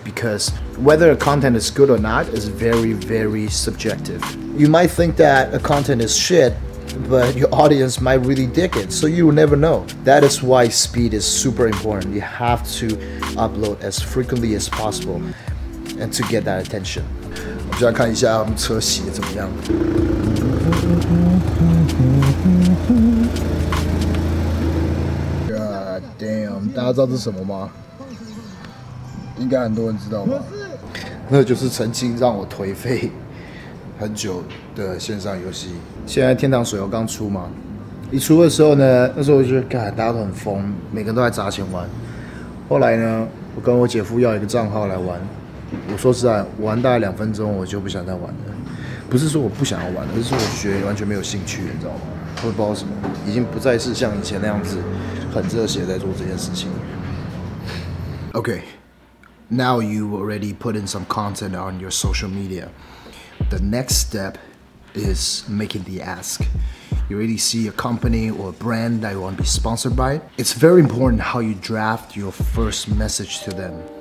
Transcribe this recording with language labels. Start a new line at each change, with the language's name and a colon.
English: Because whether a content is good or not is very, very subjective. You might think that a content is shit, but your audience might really dig it, so you will never know. That is why speed is super important. You have to upload as frequently as possible and to get that attention.
Chinese: 我们现在看一下我们车洗的怎么样。
English: God damn，
Chinese: 大家知道这是什么吗？应该很多人知道吧？那就是曾经让我颓废很久的线上游戏。现在天堂水游刚出嘛，一出的时候呢，那时候我就觉得，大家都很疯，每个人都在砸钱玩。后来呢，我跟我姐夫要一个账号来玩，我说实在，玩大概2分钟我就不想再玩了。不是说我不想要玩，而是说我觉得完全没有兴趣，你知道吗？我也不知道什么，已经不再是像以前那样子很热血在做这件事情。
English: Okay, now you already put in some content on your social media. The next step is making the ask. You already see a company or a brand that you want to be sponsored by. It's very important how you draft your first message to them.